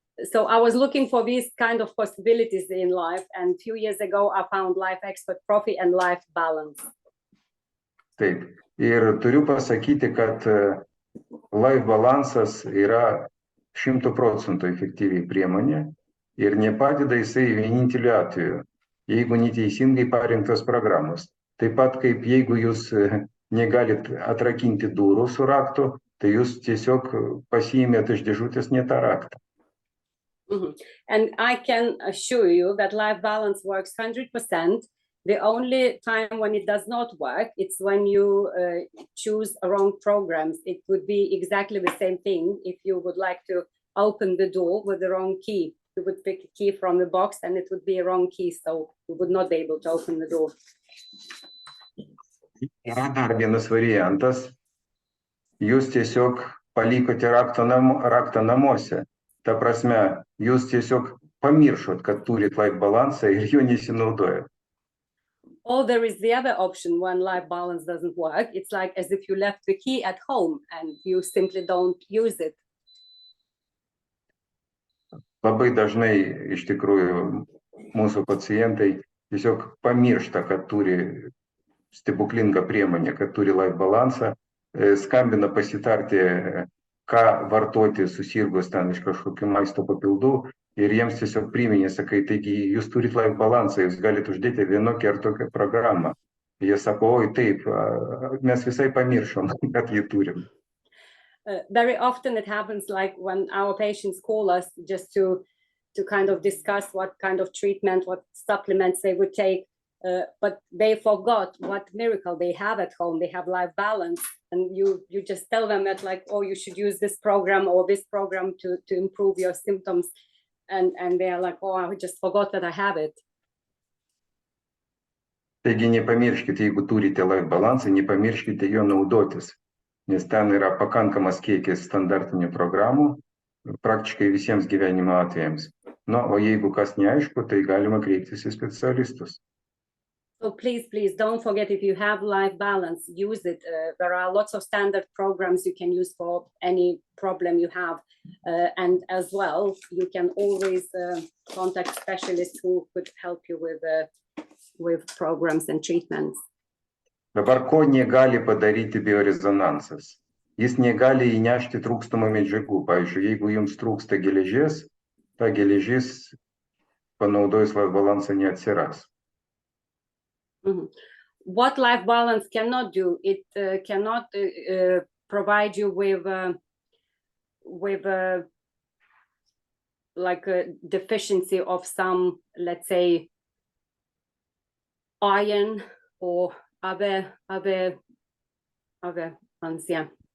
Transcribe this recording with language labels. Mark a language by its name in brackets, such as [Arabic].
[English] So I was looking for these kind of possibilities in life, and a few years ago I found Life Expert Profi and Life Balance. [Lithuanian] Taip, ir turiu pasakyti, kad Life Balansas yra 100% efektyviai priemonė ir nepadeda jisai vieninteliu atveju, jeigu neteisingai parinktos programos. Taip pat kaip jeigu jūs negalit atrakinti durų su raktu, tai jūs tiesiog pasiėmėt iš dėžutės ne tą raktą. [English] And I can assure you that Life Balance works 100%. The only time when it does not work, it's when you choose wrong programs. It would be exactly the same thing if you would like to open the door with the wrong key. You would pick a key from the box and it would be a wrong key, so you would not be able to open the door. [Lithuanian] Yra dar vienas variantas. Jūs tiesiog palikote raktą namuose. Ta prasme, jūs tiesiog pamiršot, kad turit Life Balansą ir jo nesinaudojat. [English] Or there is the other option when Life Balance doesn't work. It's like as if you left the key at home and you simply don't use it. [Lithuanian] Labai dažnai iš tikrųjų mūsų pacientai tiesiog pamiršta, kad turi stebuklingą priemonę, kad turi Life Balansą, skambina pasitarti, ką vartoti susirgus ten iš kažkokių maisto papildų ir jiems tiesiog priminė, sakai, taigi jūs turit life balansą, jūs galite uždėti vienokią ar tokią programą. Jie sako, oi taip, mes visai pamiršom, kad jį turim. [English] Very often it happens like when our patients call us just to kind of discuss what kind of treatment, what supplements they would take, but they forgot what miracle they have at home. They have life balance, and you just tell them that like, oh, you should use this program or this program to improve your symptoms, and they are like, oh, I just forgot that I have it. [Lithuanian] Taigi nepamirškite, jeigu turite life balansą, nepamirškite jo naudotis, nes ten yra pakankamas kiekis standartinių programų praktiškai visiems gyvenimo atvejams. Na, o jeigu kas neaišku, tai galima kreiptis į specialistus. [English] So please don't forget, if you have life balance, use it. There are lots of standard programs you can use for any problem you have. And as well, you can always contact specialists who could help you with programs and treatments. [Lithuanian] Dabar ko negali padaryti biorezonansas? Jis negali įnešti trūkstamų medžiagų. Pavyzdžiui, jeigu jums trūksta geležies, ta geležis panaudojus life balansą neatsiras. [English] What life balance cannot do, it cannot provide you with like a deficiency of some, let's say, iron or other ones, yeah.